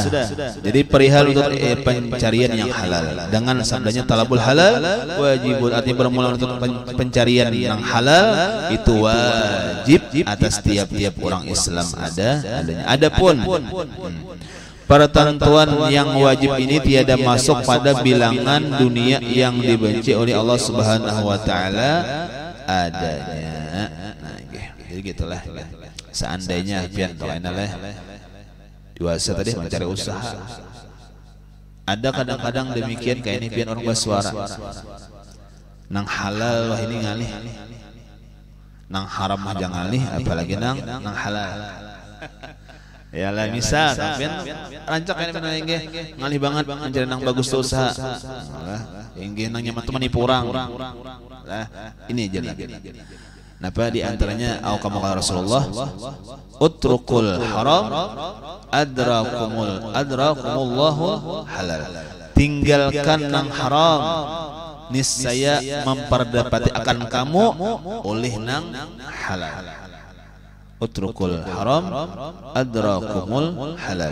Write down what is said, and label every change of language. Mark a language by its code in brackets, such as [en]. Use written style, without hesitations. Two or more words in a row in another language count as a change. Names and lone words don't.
[bjn] Jadi perihal untuk pencarian yang halal dengan sabdanya [ar] طلب الحلال واجب, [bjn] artinya bermula untuk pencarian yang halal itu wajib atas tiap-tiap orang Islam adanya. Adapun pertentuan yang wajib ini tiada masuk pada bilangan dunia yang dibenci oleh Allah [ar] سبحانه وتعالى [bjn] adanya. Nah, jadi gitulah. Seandainya pian toainalah dewasa tadi mencari usaha. Ada kadang-kadang demikian kayak ini pian orang bersuara. Nang halal wah ini ngalih. Nang haram mah jangan ngalih, apalagi nang halal. Ya lah misal pian rancak ini ngalih banget mencari nang bagus usaha. Inggih nang nyaman tuh menipu orang. Lah ini jadi. Napa di antaranya [ar] أو كما قال رسول الله اتركوا الحرام أدرككم الله الحلال. [bjn] Tinggalkan nang haram, niscaya memperdapati akan kamu oleh nang halal. [ar] اتركوا الحرام أدرككم الحلال.